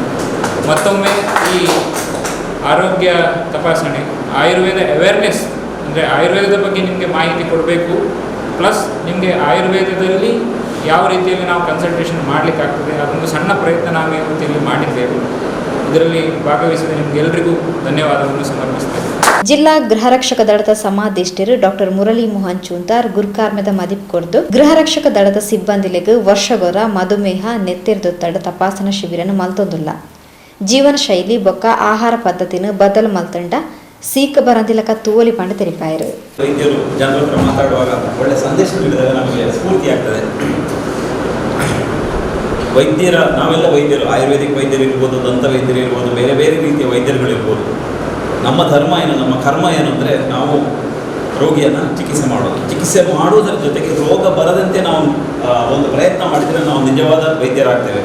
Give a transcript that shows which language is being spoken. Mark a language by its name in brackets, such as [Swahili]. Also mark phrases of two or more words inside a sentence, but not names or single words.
[Kannada] ಮತ್ತೊಮ್ಮೆ ಈ ಆರೋಗ್ಯ ತಪಾಸಣೆ, ಆಯುರ್ವೇದ ಅವೇರ್ನೆಸ್ ಅಂದರೆ ಆಯುರ್ವೇದದ ಬಗ್ಗೆ ನಿಮಗೆ ಮಾಹಿತಿ ಕೊಡಬೇಕು, ಪ್ಲಸ್ ನಿಮಗೆ ಆಯುರ್ವೇದದಲ್ಲಿ ಯಾವ ರೀತಿಯಲ್ಲಿ ನಾವು ಕನ್ಸಲ್ಟೇಷನ್ ಮಾಡಲಿಕ್ಕಾಗ್ತದೆ ಅದೊಂದು ಸಣ್ಣ ಪ್ರಯತ್ನ ನಾವು ಇವತ್ತಿಲ್ಲಿ ಮಾಡಿದ್ದೇವೆ. ಇದರಲ್ಲಿ ಭಾಗವಹಿಸಿದ ನಿಮಗೆಲ್ಲರಿಗೂ ಧನ್ಯವಾದವನ್ನು ಸಮರ್ಪಿಸ್ತೇವೆ. [Tulu] ಜಿಲ್ಲಾ ಗೃಹರಕ್ಷಕ ದಳದ ಸಮಾಧಿಷ್ಠರು ಡಾಕ್ಟರ್ ಮುರಳಿ ಮೋಹನ್ ಚೂಂತಾರ್ ಗುರುಕಾರ್ಮೆದ ಮದಿಪ್ ಕೊಡ್ದು ಗೃಹರಕ್ಷಕ ದಳದ ಸಿಬ್ಬಂದಿಲೆಗ್ ವರ್ಷಗೊರ ಮಧುಮೇಹ ನೆತ್ತಿರ್ದೊತ್ತಡ ತಪಾಸಣಾ ಶಿಬಿರನು ಮಲ್ತೊಂದುಲ್ಲ. ಜೀವನ ಶೈಲಿ ಬೊಕ್ಕ ಆಹಾರ ಪದ್ಧತಿನ ಬದಲು ಮಲ್ತಂಡ ಸೀಕ ಬರಂದಿಲಕ ತೂವಲಿ ಪಂಡ ತೆರಿಪಾಯರು. [Kannada] ವೈದ್ಯರು ಜನರ ಹತ್ರ ಮಾತಾಡುವಾಗ ಒಳ್ಳೆ ಸಂದೇಶ ನೀಡಿದಾಗ ನಮಗೆ ಸ್ಫೂರ್ತಿ ಆಗ್ತದೆ. ನಾವೆಲ್ಲ ವೈದ್ಯರು, ಆಯುರ್ವೇದಿಕ್ ವೈದ್ಯರು ಇರ್ಬೋದು, ದಂತ ವೈದ್ಯರು ಇರ್ಬೋದು, ಬೇರೆ ಬೇರೆ ರೀತಿಯ ವೈದ್ಯರುಗಳಿರ್ಬೋದು. ನಮ್ಮ ಧರ್ಮ ಏನು, ನಮ್ಮ ಕರ್ಮ ಏನು ಅಂದರೆ ನಾವು ರೋಗಿಯನ್ನು ಚಿಕಿತ್ಸೆ ಮಾಡುವುದರ ಜೊತೆಗೆ ರೋಗ ಬರದಂತೆ ನಾವು ಒಂದು ಪ್ರಯತ್ನ ಮಾಡಿದರೆ ನಾವು ನಿಜವಾದ ವೈದ್ಯರಾಗ್ತೇವೆ.